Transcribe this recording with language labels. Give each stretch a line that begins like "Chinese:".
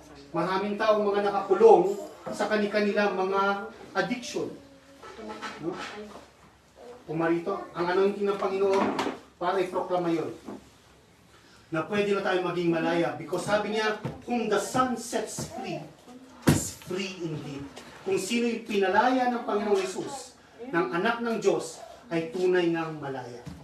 Filipino: Maraming taong mga nakakulong sa kanilang mga addiction. No? Pumarito, ang anointing ng Panginoon para iproklama yun. Na pwede na tayo maging malaya.
English: Because
Filipino: sabi niya,
English: whom the Son sets free, is free indeed.
Filipino: Kung sino yung pinalaya ng Panginoong Jesus, ng anak ng Diyos, ay tunay ngang malaya.